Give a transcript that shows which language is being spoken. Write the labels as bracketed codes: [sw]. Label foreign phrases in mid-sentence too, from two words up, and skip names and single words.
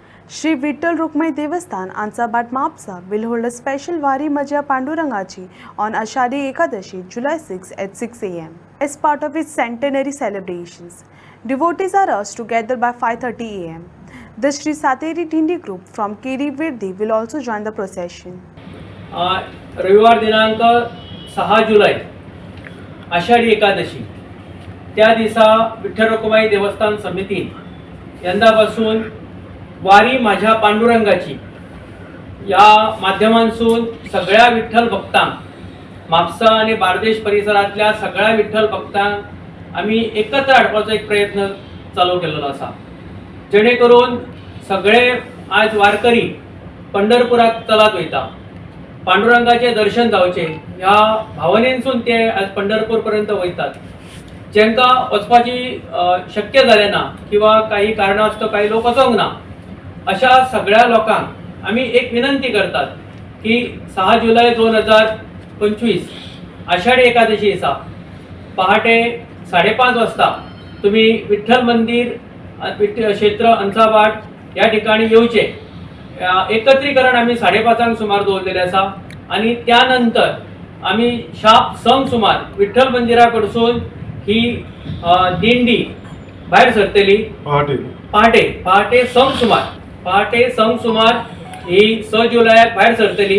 [en] श्री विठ्ठल रुक्मिणी देवस्थान Ansabat Mapsa will hold a special Vari Majja Pandurangachi on Ashadi Ekadashi, July 6 at 6 a.m. as part of its centenary celebrations. Devotees are asked to gather by 5:30 a.m. The Sri Sateri Dindi group from Keri Virdi will also join the procession. [kok] रविवार दिनांक 6 जुलै आषाढी एकादशी त्या दिवसा विठ्ठल रुक्मिणी देवस्थान समिती यंदापासून वारी माझ्या पांडुरंगाची या माध्यमांतून सगळ्या विठ्ठल भक्तांक म्हापसा आणि बार्देश परिसरातल्या सगळ्या विठ्ठल भक्तांक आम्ही एकत्र हाडपाचो एक प्रयत्न चालू केलेलो आसा, जेणे करून सगळे आज वारकरी पंढरपुराक चलत वयता, पांडुरंगाचे दर्शन जावचे ह्या भावनेसून ते आज पंढरपूर पर्यंत वयतात. जेंका वचपाची शक्य जालें ना किंवा काही कारणास्तव काही लोक वचोंक ना, अशा सगळ्या लोकांक आम्ही एक विनंती करतात की 6 जुलै 2025 आषाढी एकादशी दिसा पहाटे 5:30 वाजता तुम्ही विठ्ठल मंदिर क्षेत्र अंसाबाट या ठिकाणी येवचे. एकत्रीकरण आम्ही 5:30 सुमार दवरलेले आसा आणि त्यानंतर आम्ही शाप संक सुमार विठ्ठल मंदिराकडसून ही दिंडी भायर सरतली. पहाटे संक सुमार ही 6 जुलयाक भायर सरतली.